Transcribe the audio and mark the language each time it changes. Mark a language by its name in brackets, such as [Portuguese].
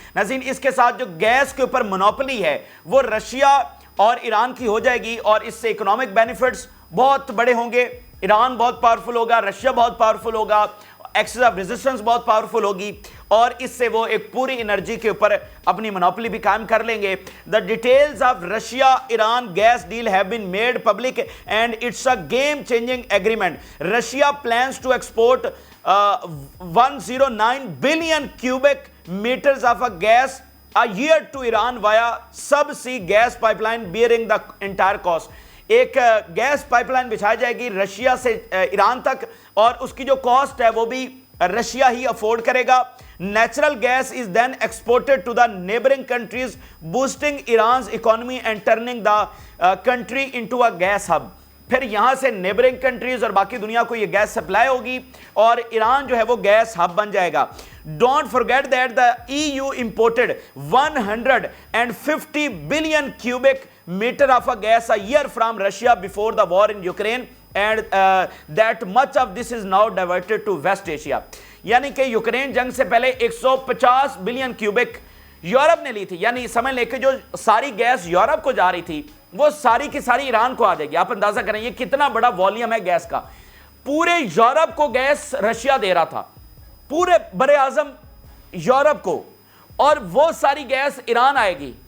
[Urdu] ناظرین اس کے ساتھ جو گیس کے اوپر منوپلی ہے وہ رشیا اور ایران کی ہو جائے گی، اور اس سے اکنامک بینیفٹس بہت بڑے ہوں گے. ایران بہت پاورفل ہوگا، رشیا بہت پاورفل ہوگا، ایکسس آف ریزسٹنس بہت پاورفل ہوگی، اور اس سے وہ ایک پوری انرجی کے اوپر اپنی منوپلی بھی قائم کر لیں گے. [English] The details of Russia-Iran gas deal have been made public and it's a game-changing agreement. Russia plans to export 109 billion cubic meters of a gas a year to Iran via subsea gas pipeline bearing the entire cost. [Urdu] ایک gas pipe line بچھائی جائے گی Russia سے ایران تک، اور اس کی جو cost ہے وہ بھی رشیا ہی افورڈ کرے گا. [English] Natural gas is then exported to the neighbouring countries boosting Iran's economy and turning the country into a gas hub. [Urdu] پھر یہاں سے نیبرنگ کنٹریز اور باقی دنیا کو یہ گیس سپلائی ہوگی، اور ایران جو ہے وہ گیس ہب بن جائے گا. [English] Don't forget that the EU imported 150 billion cubic meter of a gas a year from Russia before the war in Ukraine, and that much of this is now diverted to West Asia. [Urdu] یعنی کہ Ukraine جنگ سے پہلے 150 billion cubic Europe نے لی تھی. یعنی سمجھ لے کہ جو ساری گیس یورپ کو جا رہی تھی وہ ساری کی ساری ایران کو آ جائے گی. آپ اندازہ کریں یہ کتنا بڑا والیوم ہے گیس کا. پورے یورپ کو گیس رشیا دے رہا تھا، پورے بر اعظم یورپ کو، اور وہ ساری گیس ایران آئے گی.